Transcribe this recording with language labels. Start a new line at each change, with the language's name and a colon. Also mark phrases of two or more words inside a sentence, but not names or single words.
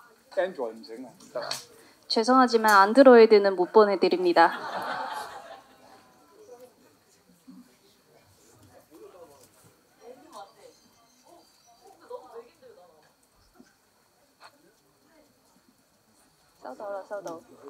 Cantonese: Android 唔整啊，唔得。
Korean: 죄송하지만 안드로이드는 못 보내드립니다.
Cantonese: 收到。